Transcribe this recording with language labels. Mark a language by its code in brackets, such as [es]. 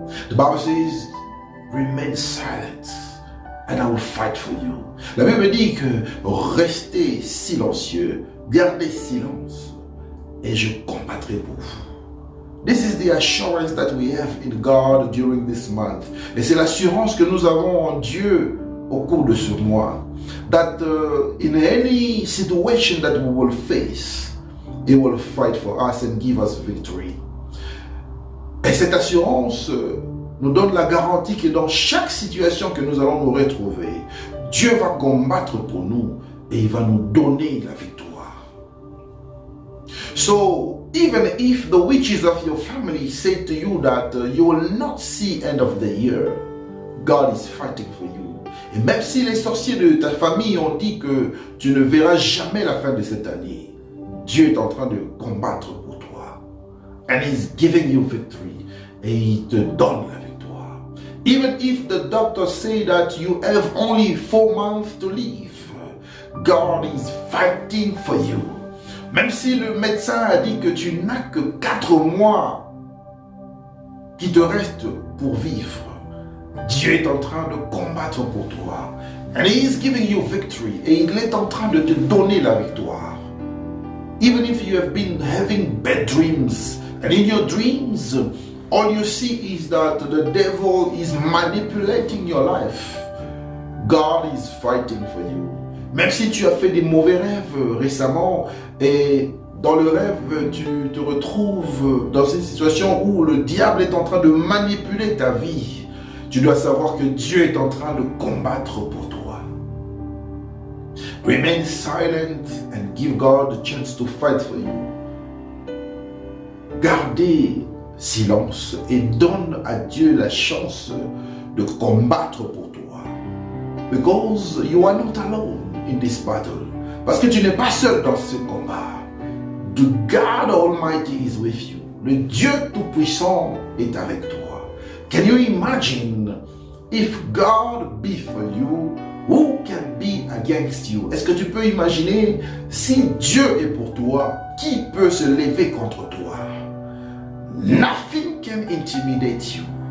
[en] The Bible says, remain silent and I will fight for you. [fr] La Bible dit que restez silencieux, gardez silence et je combattrai pour vous. [en] This is the assurance that we have in God during this month. [fr] Et c'est l'assurance que nous avons en Dieu au cours de ce mois. [en] That in any situation that we will face, He will fight for us and give us victory. [fr] Et cette assurance nous donne la garantie que dans chaque situation que nous allons nous retrouver, Dieu va combattre pour nous et il va nous donner la victoire. [en] So, even if the witches of your family say to you that you will not see end of the year, God is fighting for you. [fr] Et même si les sorciers de ta famille ont dit que tu ne verras jamais la fin de cette année, Dieu est en train de combattre pour toi. [en] And He's giving you victory. [fr] Et il te donne la victoire. [en] Even if the doctors say that you have only 4 months to live, God is fighting for you. [fr] Même si le médecin a dit que tu n'as que 4 mois qui te restent pour vivre, Dieu est en train de combattre pour toi. [en] And He is giving you victory. [fr] Et il est en train de te donner la victoire. [en] Even if you have been having bad dreams, and in your dreams, all you see is that the devil is manipulating your life, God is fighting for you. [fr] Même si tu as fait des mauvais rêves récemment et dans le rêve tu te retrouves dans une situation où le diable est en train de manipuler ta vie, tu dois savoir que Dieu est en train de combattre pour toi. [en] Remain silent and give God the chance to fight for you. [fr] Gardez silence et donne à Dieu la chance de combattre pour toi. [en] Because you are not alone in this battle. [fr] Parce que tu n'es pas seul dans ce combat. [en] The God Almighty is with you. [fr] Le Dieu Tout-Puissant est avec toi. [en] Can you imagine if God be for you, Who can be against you? [fr] Est-ce que tu peux imaginer, si Dieu est pour toi, qui peut se lever contre toi? [en] Nothing can intimidate you.